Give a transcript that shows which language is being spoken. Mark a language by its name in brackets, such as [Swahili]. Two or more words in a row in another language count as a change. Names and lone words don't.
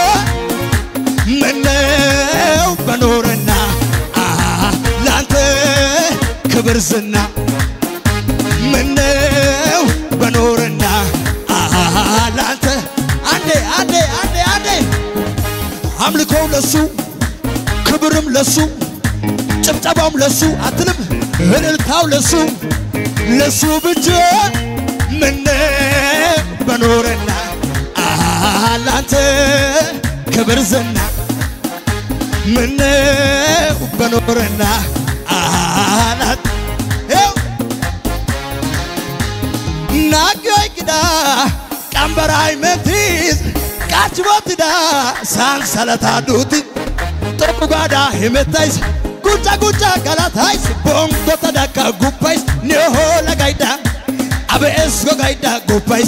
[Amharic] ምነው በኖርና ላንተ ክብር ዝና ምነው በኖርና ላንተ አንዴ አምልኮ ለሱ ክብርም ለሱ ጭብጨባም ለሱ አትልም እልልታው ለሱ ብቻ ምነው በኖርና ላንተ ክብር ዝና ምነው በኖርና ላንተ [Wolaytta] ናገይግዳ ቀንበራይ መቲዝ ቃችቦትዳ ሳንሰለታ ዱቲ ጦቁጋዳ ሂመታይስ ጉጫ ገላታይስ ቦንጎ ተዳካ ጉባይስ ኒሆ ለጋይዳ አበኤስ ጎጋይዳ ጉባይስ